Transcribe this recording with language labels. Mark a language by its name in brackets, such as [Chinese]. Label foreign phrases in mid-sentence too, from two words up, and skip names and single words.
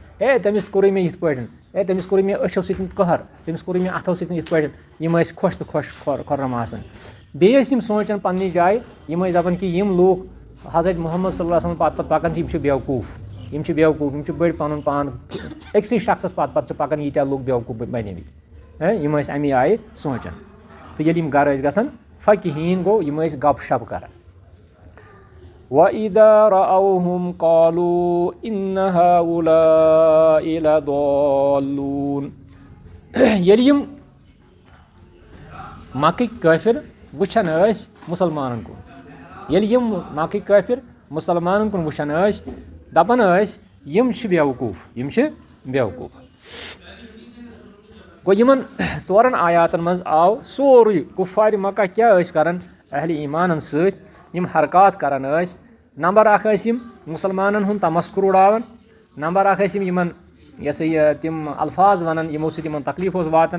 [Kashmiri] ہے تٔمِس کوٚرُے مےٚ یِتھ پٲٹھۍ ہے تٔمِس کوٚرُے مےٚ أچھو سۭتۍ قہر تٔمِس کوٚرُے مےٚ اَتھو سۭتۍ یِتھ پٲٹھۍ یِم ٲسۍ خۄش تہٕ خۄش خۄرم آسان بیٚیہِ ٲسۍ یِم سونٛچان پننہِ جایہِ یِم ٲسۍ دَپان کہِ یِم لوٗکھ حضرت محمد [Arabic] صلی اللہ علیہ وسلم [Kashmiri] پتہٕ پَکان یِم چھِ بیوقوٗف یِم چھِ بٔڑۍ پَنُن پان أکسٕے شخصس پتہٕ چھِ پَکان ییٖتیٛاہ لُکھ بیوقوٗف بَنیمٕتۍ یِم ٲسۍ اَمے آیہِ سونٛچان तो येली यम घर ٲسۍ गژھان فقیٖہیٖن گوٚو یِم ٲسۍ گپ شپ کران [Arabic] وَإِذَا رَأَوْهُمْ قَالُوا إِنَّ هَؤُلَاءِ لَضَالُّونَ [Kashmiri] ییٚلہِ یِم مکٕکۍ کٲفِر وٕچھان ٲسۍ مُسلمانن کُن ییٚلہِ یِم مکٕکۍ کٲفِر مُسلمانن کُن وٕچھان ٲسۍ دپان ٲسۍ یِم چھِ بیوقوٗف یِم چھِ بیوقوٗف گوٚو یِمن ژورن آیاتن منٛز آو سورُے کُفارِ مکہ کیٛاہ ٲسۍ کران اہلِ ایٖمانن سۭتۍ یِم حرکات کران ٲسۍ نمبر اکھ ٲسۍ یِم مُسلمانن ہُنٛد تمسکُر اُڑاوان نمبر اکھ ٲسۍ یِم یِمن یہِ ہسا یہِ تِم الفاظ ونان یِمو سۭتۍ یِمن تکلیٖف اوس واتان